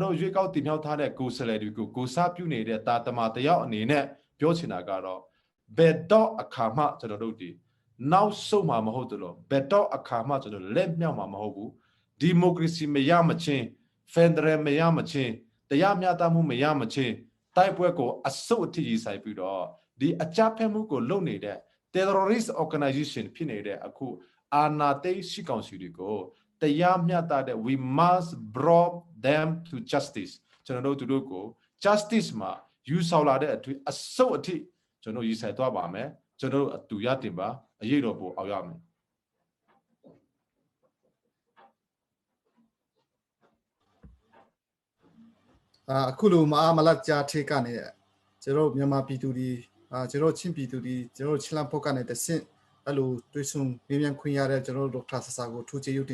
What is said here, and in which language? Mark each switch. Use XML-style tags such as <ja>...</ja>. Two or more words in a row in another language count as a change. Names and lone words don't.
<my>တို့ရွေးကောက်တင်မြှောက်ထားတဲ့ကိုယ်စားလှယ်တွေကိုကိုစားပြုနေတဲ့တာတမတယောက်အနေနဲ့ပြောချင်တာကတော့ဘယ်တော့အခါမှကျွန်တော်တို့ဒီနောက်ဆုံးမှာမဟုတ် တော့ဘယ်တော့အခါမှကျွန်တော်လက်မြောက်မှာမဟုတ်ဘူးဒီမိုကရေစီမရမချင်းဖက်ဒရယ်မရမချင်းတရား မျှတမှုမရမချင်းတိုက်ပွဲကိုအစုပ်အထိကြီးဆိုင်ပြီးတော့ဒီအကြမ်းဖက်မှုကိုလုပ်နေတဲ့</my> <en>terrorist organization</en> <my>ဖြစ်နေတဲ့အခုအာဏာသိမ်းရှိကောင်စီတွေကိုတရားမျှတတဲ့</my> <en>we must bring them to justice</en> <my>ကျွန်တော်တို့သူတို့ကို justice မှာယူဆောင်လာတဲ့အထွေအစုပ်အထိကျွန်တော်ရည်ဆိုင်သွားပါမယ်ကျွန်တော်တို့အတူရတင်ပါအရေးတော်ပို့အောင်ရမယ် အခုလိုမလတ်ကြားထေကနေကျွန်တော်မြန်မာပြည်သူတွေကျွန်တော်ချင်းပြည်သူတွေကျွန်တော်ချင်းလန်ဖို့ကနေတဆင့်အဲ့လိုတွေ့ဆုံမြန်ခွင့်ရတဲ့ကျွန်တော်ဒေါက်တာဆဆာကိုထူးခြားရုပ်</my>